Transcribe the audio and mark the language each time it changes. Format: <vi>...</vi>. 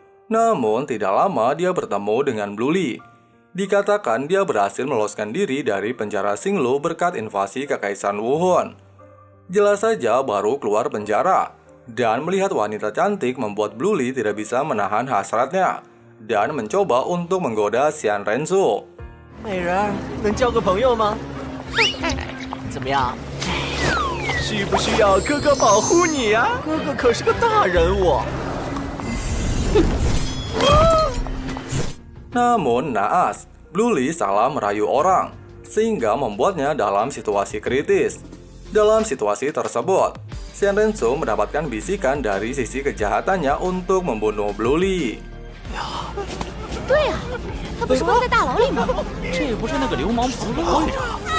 <id>Namun tidak lama dia bertemu dengan Blue Li. Dikatakan dia berhasil meloloskan diri dari penjara Xinglu berkat invasi Kekaisaran Wuhun. Jelas saja baru keluar penjara, dan melihat wanita cantik membuat Blue Li tidak bisa menahan hasratnya dan mencoba untuk menggoda Shenrensu.</id> <zh>美人儿，能交个朋友吗？怎么样？需不需要哥哥保护你呀？哥哥可是个大人物。</zh> <id>Namun naas, Blue Li salah merayu orang, sehingga membuatnya dalam situasi kritis. Dalam situasi tersebut, Shenrensu mendapatkan bisikan dari sisi kejahatannya untuk membunuh Blue Li.</id> <zh>对呀，他不是关在大牢里吗？这不是那个流氓跑的会长？</zh>